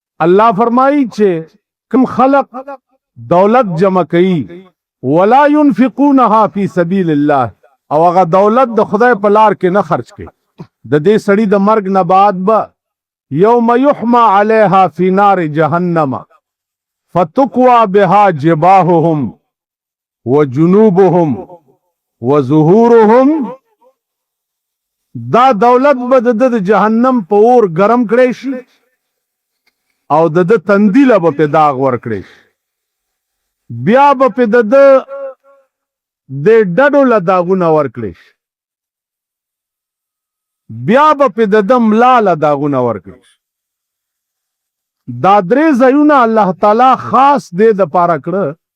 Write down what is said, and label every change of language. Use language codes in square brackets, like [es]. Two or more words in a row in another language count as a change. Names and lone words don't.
[ps] الله فرمایي چې کوم خلق دولت جمع کوي [ar] ولا ينفقونها في سبيل الله [ps] او هغه دولت د خدای په لار کې نه خرج کوي د دې سړي د مرګ نه بعد به [ar] يوم يحمى عليها في نار جهنم فتقوى بها جباههم وجنوبهم وظهورهم [ps] دا دولت به د جهنم په اور ګرم کړی شي او د تندیله به په داغ ور کړی شي بیا به په د ډډو له داغونه ور کړی شي بیا به په د ملا له داغونه ور کړی شي دا درې ځایونه الله تعالی خاص دې د پاره کړه